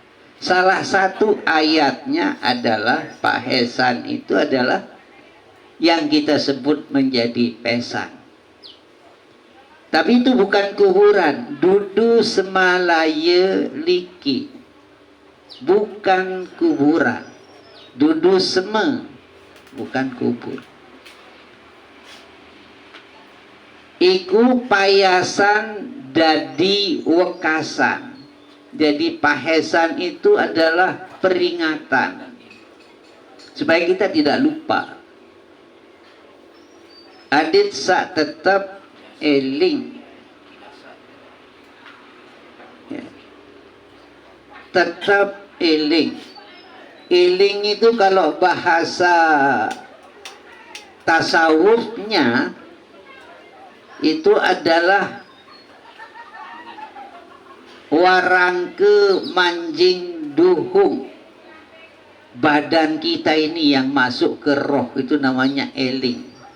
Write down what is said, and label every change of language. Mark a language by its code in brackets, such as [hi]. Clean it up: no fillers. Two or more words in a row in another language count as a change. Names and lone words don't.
[id] Salah satu ayatnya adalah pahesan itu adalah yang kita sebut menjadi pesan. Tapi itu bukan kuburan. [jv] Dudu semalaya liki, [id] bukan kuburan. [jv] Dudu seme, [id] bukan kubur. [jv] Iku payasan dadi wekasan. [id] Jadi pahesan itu adalah peringatan supaya kita tidak lupa. [jv] Adit sak tetap eling, ya. [id] Tetap eling. Eling itu kalau bahasa tasawufnya itu adalah [jv] warangke manjing duhung. [id] Badan kita ini yang masuk ke roh itu namanya eling.